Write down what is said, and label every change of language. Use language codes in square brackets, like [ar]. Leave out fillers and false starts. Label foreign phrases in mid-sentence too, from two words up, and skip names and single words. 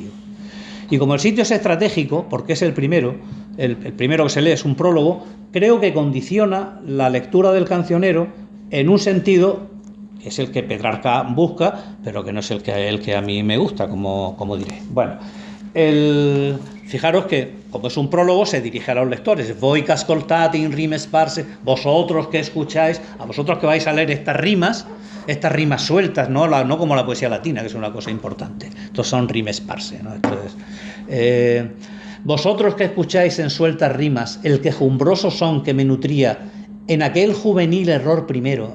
[es] Y como el sitio es estratégico, porque es el primero que se lee es un prólogo, creo que condiciona la lectura del cancionero en un sentido que es el que Petrarca busca, pero que no es el que a mí me gusta, como diré. Bueno, fijaros que, como es un prólogo, se dirige a los lectores. [it] Voi que ascoltate in rime sparse, [es] vosotros que escucháis, a vosotros que vais a leer estas rimas sueltas, no como la poesía latina, que es una cosa importante. Estos son [it] rime sparse, [es] ¿no? Entonces, vosotros que escucháis en sueltas rimas el quejumbroso son que me nutría en aquel juvenil error primero.